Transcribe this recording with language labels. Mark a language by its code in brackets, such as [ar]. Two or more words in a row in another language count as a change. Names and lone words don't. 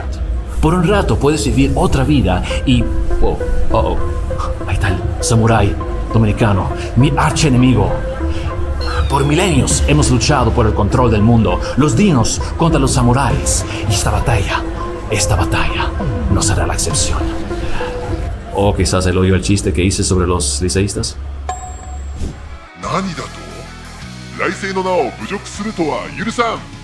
[es] Por un rato puedes vivir otra vida y... ahí está el samurái dominicano, mi archienemigo. Por milenios hemos luchado por el control del mundo, los dinos contra los samuráis, y esta batalla no será la excepción. O quizás él oyó el chiste que hice sobre los liceístas. [ja] ¿何だと? ライセイの名を侮辱するとは許さん.